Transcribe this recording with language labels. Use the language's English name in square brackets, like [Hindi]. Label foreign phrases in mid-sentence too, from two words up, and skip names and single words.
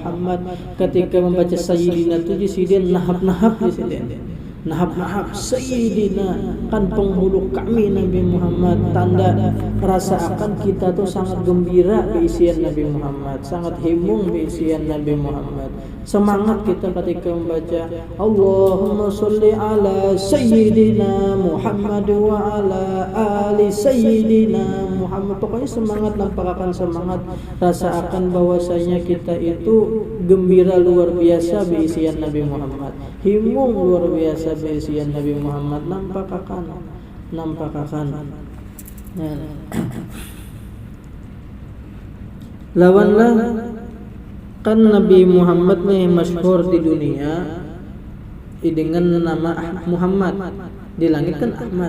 [Banjar] Ketika membaca Sayyidina itu di sini nahap-nahap di sini. Nahab Sayyidina, kan penghulu kami Nabi Muhammad. Tanda rasa akan kita tuh sangat gembira beisian Nabi Muhammad, sangat himung beisian Nabi Muhammad. Semangat kita ketika membaca [Arabic] اللهم صل على سيدنا محمد وعلى آل سيدنا محمد [Banjar] wa ala ali Sayyidina Muhammad. Pokoknya semangat, nampakkan semangat, rasa akan bahwasanya kita itu gembira luar biasa beisian Nabi Muhammad, himung luar biasa beisian Nabi Muhammad. Nampakkan. Lawanlah kan Nabi Muhammad nih masyhur di dunia dengan nama Muhammad, di langit kan Ahmad.